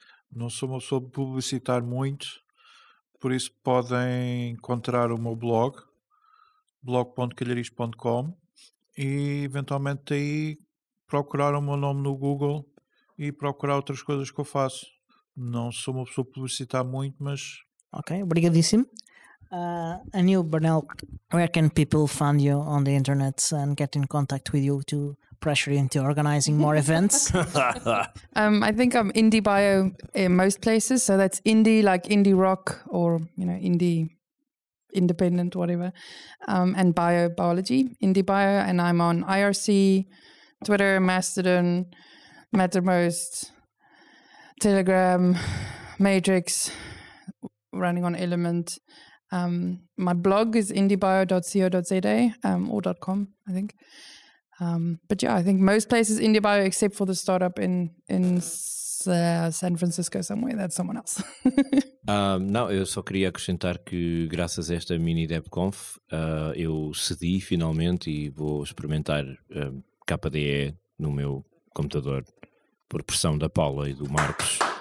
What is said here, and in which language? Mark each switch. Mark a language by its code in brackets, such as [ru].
[pt] Não sou uma pessoa de publicitar muito, por isso podem encontrar o meu blog, blog.calhariz.com e eventualmente aí procurar o meu nome no Google e procurar outras coisas que eu faço. Não sou uma pessoa a publicitar muito, mas... Ok, obrigadíssimo. [en] And you, Bernelle, where can people find you on the internet and get in contact with you to pressure you into organizing more events? I think I'm indie bio in most places. So that's indie, like indie rock or, indie independent, whatever. And biology, indie bio. And I'm on IRC, Twitter, Mastodon, Mattermost, Telegram, Matrix, running on Element. My blog is indiebio.co.za or .com, I think. But yeah, I think most places IndieBio except for the startup in San Francisco somewhere. That's someone else. [pt] Não, eu só queria acrescentar que graças a esta MiniDebConf eu cedi finalmente e vou experimentar KDE no meu computador por pressão da Paula e do Marcos.